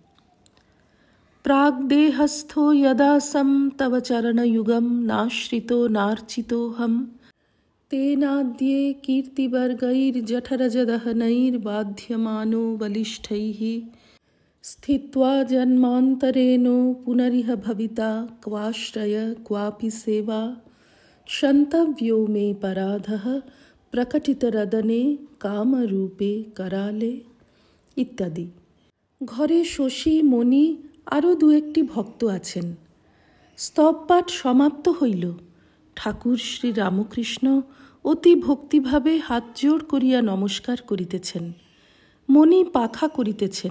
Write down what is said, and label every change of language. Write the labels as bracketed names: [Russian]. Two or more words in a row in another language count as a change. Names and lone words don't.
[Sanskrit] প্রাগ্দেহস্থ যদাসম তব চরণযুগম নাশ্রিত নার্চিতোহম তেনাদ্যে কীর্তিবর্গৈর্জঠরজদহনৈর্বাধ্যমানো বলিষ্ঠৈঃ স্থিত্বা জন্মান্তরেণ পুনরিহ ভবিতা ক্বাশ্রয় ক্বাপি সেবা क्षन्तव्यो मे पराधः प्रकटितरदने कामरूपे कराले ইত্যাদি। [Bangla] ঘরে শশী, মণি আরও 2-1টি ভক্ত আছেন। স্তব পাঠ সমাপ্ত হইল। ঠাকুর শ্রী রামকৃষ্ণ অতি ভক্তিভাবে হাত জোড় করিয়া নমস্কার করিতেছেন। মণি পাখা করিতেছেন।